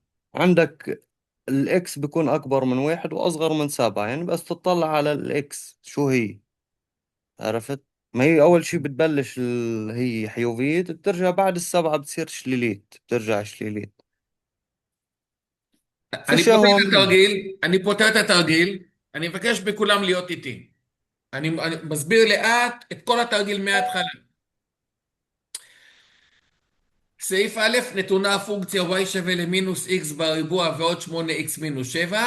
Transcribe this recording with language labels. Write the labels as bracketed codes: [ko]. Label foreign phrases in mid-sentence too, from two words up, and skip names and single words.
[ar] عندك الإكس بيكون أكبر من واحد وأصغر من سبعة، يعني بس تطلع على الإكس شو هي. عرفت؟ ما هي أول شيء بتبلش هي حيوية، بترجع بعد السبعة بتصير شليليت، بترجع شليليت. [he] אני [ar] فيش [he] פותר את [ar] أهون. [he] התרגיל, אני פותר את התרגיל, אני מבקש מכולם להיות איתי. אני מסביר לאט את כל התרגיל מההתחלה. סעיף א', נתונה הפונקציה y שווה למינוס x בריבוע ועוד 8x מינוס 7.